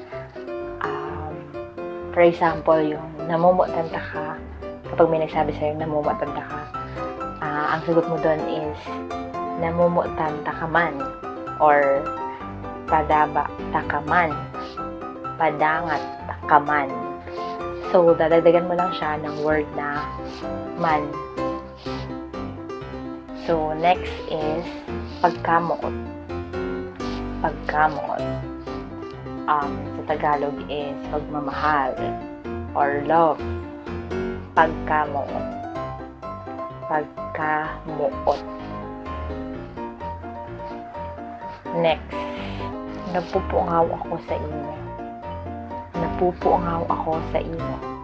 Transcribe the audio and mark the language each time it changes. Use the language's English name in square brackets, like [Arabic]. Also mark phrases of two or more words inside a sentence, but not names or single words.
[Filipino] For example, yung namumutanda ka, kapag may nagsabi sa'yo namumutanda ka, ang sagot mo doon is namumutanda ka man, or padaba takaman, padangat takaman. So, dadagdagan mo lang siya ng word na man. So, next is pagkamuot. Pagkamuot. Sa Tagalog is pagmamahal [English] or love. [Filipino] Pagkamuot. Pagkamuot. Next, [Bikol] napupungaw ako sa inyo. Napupungaw ako sa inyo.